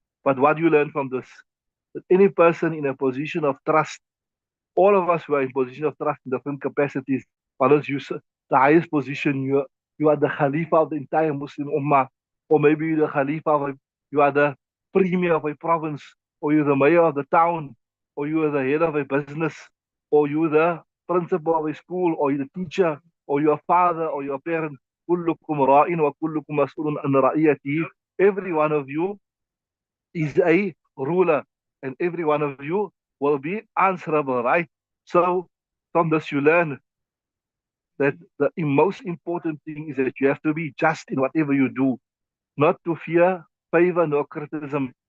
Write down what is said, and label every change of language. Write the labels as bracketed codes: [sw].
[en] But what do you learn from this? That any person in a position of trust, all of us who are in position of trust in different capacities, others use the highest position, you are the Khalifa of the entire Muslim Ummah, or maybe you're the Khalifa of you are the premier of a province, or you're the mayor of the town, or you are the head of a business, or you're the principal of a school, or you're the teacher, or you're a father, or you're a parent. [ar] كلكم راء وكلكم مسؤول عن رعيته. [en] Every one of you is a ruler, and every one of you will be answerable, right? So from this you learn that the most important thing is that you have to be just in whatever you do, not to fear favor nor criticism.